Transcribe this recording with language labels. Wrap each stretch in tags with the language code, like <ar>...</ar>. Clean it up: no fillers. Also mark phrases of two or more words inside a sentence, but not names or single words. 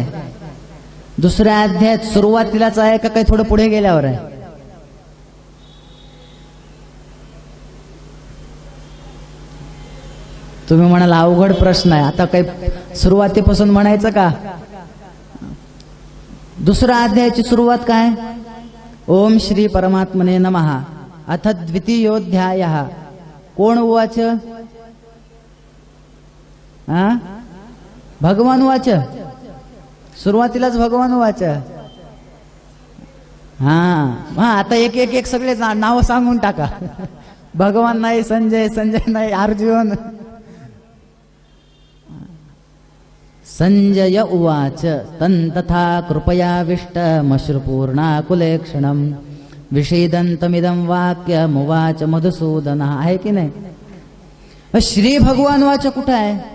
<mr>दुसऱ्या अध्यायात सुरुवातीलाच आहे का काही थोडं पुढे गेल्यावर आहे? तुम्ही म्हणाल अवघड प्रश्न आहे, आता काही सुरुवातीपासून म्हणायचं का? दुसऱ्या अध्यायाची सुरुवात काय?</mr> <sa>ओम श्री परमात्मने नमः अथ द्वितीयोध्यायः.</sa> <mr>कोण उवाच?</mr> <sa>भगवान वाच.</sa> <mr>सुरुवातीलाच</mr> <sa>भगवान वाच.</sa> <mr>हा आता एक एक एक सगळे नाव सांगून टाका. भगवान नाही संजय, संजय नाही अर्जुन.</mr> <sa>संजय उवाच तंतथा कृपयाविष्टमश्रुपूर्णाकुलेक्षणं विषीदन्तमिदं वाक्यमुवाच मधुसूदन.</sa> <mr>आहे की नाही?</mr> <sa>श्री भगवान वाच</sa> <mr>कुठं आहे?</mr>